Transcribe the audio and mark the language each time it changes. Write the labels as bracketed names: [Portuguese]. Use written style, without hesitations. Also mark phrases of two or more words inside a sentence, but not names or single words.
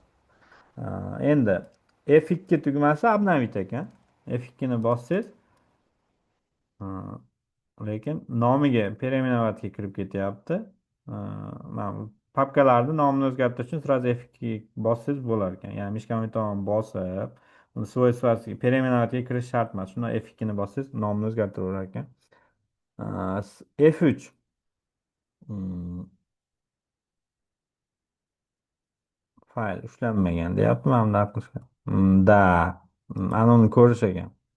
[Uzbek] Endi F2 tugmasi обновить ekan. F2 ni bossangiz, lekin nomiga переименовать kirib ketyapti. Mana papkalarni nomini o'zgartirish uchun сразу F2 bossangiz bo'lar ekan. Ya'ni mishka tomon bosib, uni [Russian] свойствоsi переименовать [Uzbek] kirish shart emas. Shunda F2 ni bossangiz nomini o'zgartiraverar ekan. F3 fayl ushlanmagan deyapti. Mana bunday qilishgan. Da, ana uni ko'rish ekan.